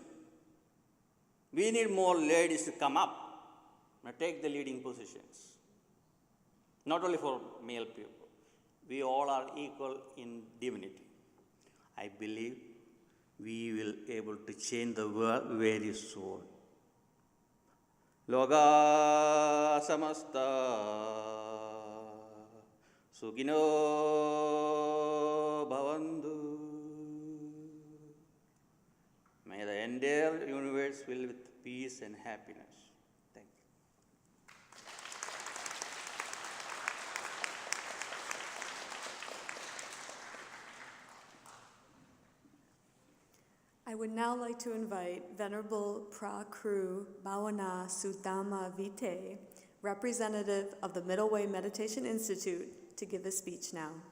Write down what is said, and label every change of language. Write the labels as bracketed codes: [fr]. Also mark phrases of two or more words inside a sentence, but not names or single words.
[en] We need more ladies to come up and take the leading positions. Not only for male people. We all are equal in divinity. I believe we will able to change the world very soon. [sa] Loga samasta sukino bhavantu. [en] May the entire universe fill with peace and happiness. Thank you. I would now like to invite Venerable Prakru Bhavana Sutama Vite, representative of the Middle Way Meditation Institute, to give a speech now.